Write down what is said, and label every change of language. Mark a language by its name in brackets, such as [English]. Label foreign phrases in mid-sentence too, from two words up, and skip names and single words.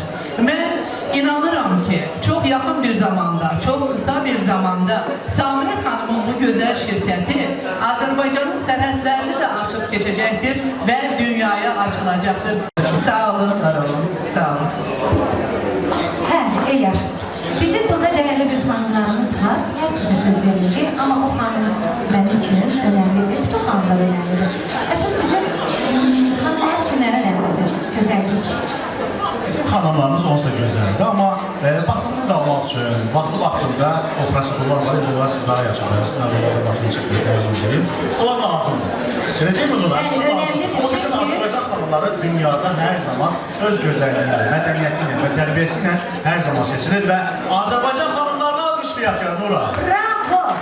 [Azerbaijani] Mən inanıram ki, çox yaxın bir zamanda, çox qısa bir zamanda Samirə xanımın bu gözəl şirkəti Azərbaycanın sərhədlərini də açıb keçəcəkdir və dünyaya açılacaqdır. Sağ olun, var olun, sağ olun. [Turkish] Eylər, bizim burada değerli bir hanımlarımız var. Herkese söz verilecek ama o hanım benim için önemlidir. Bütün hanımlar önemlidir. Esas bizim hanımlar için önemlidir. Güzellik. [Azerbaijani] Bizim hanımlarımız olsa güzeldi ama bakımlı qalmaq üçün vaxtında o prosedurlar var. Bunlar siz daha yaşamayasınız. Onlara baxım çəkmək lazımdır. Onlar lazımdır. Elə deyil mi Nura? O bizim Azərbaycan xanımları dünyada hər zaman öz gözəlliyini, mədəniyyəti ilə və tərbiyəsi ilə hər zaman seçilir və Azərbaycan xanımlarını alqışlayaq ya Nura.